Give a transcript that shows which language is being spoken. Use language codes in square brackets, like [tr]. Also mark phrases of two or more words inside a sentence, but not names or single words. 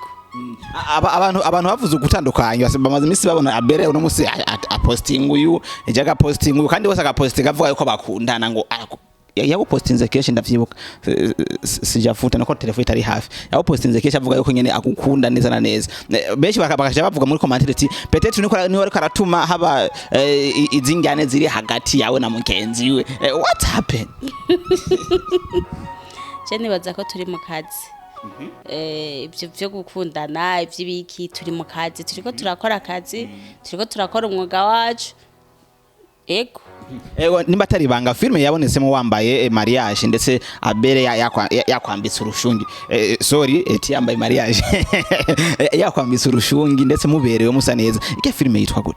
[rn] abantu bavuze ugutandukanya bamaze imisi babona ABEL uno musi aposting uyu ejaga posting uyu kandi bose agapostinga avuga yuko bakundana ngo yagupostinze kenshi ndavyibuka sijafuta nako telefone itari hafi yagupostinze kenshi avuga yuko nyene agukunda neza na neza benshi bakabasha bavuga muri comment ati peut-être niho ariko aratuma haba izingane ziri hagati yawe na mugenzi we [en] what happened [rn] cyane baza ko turi mu kazi ibyo byo gukundana iby'ibiki turi mu kazi turiko turakora akazi turiko turakora umwuga wacu ego nimba atari banga filme yabonetsemo wambaye mariage ndetse ABEL yakwambitse urushungi sorry eti yambaye mariage yakwambitse urushungi ndetse muberewe musa neza ike filme yitwa gute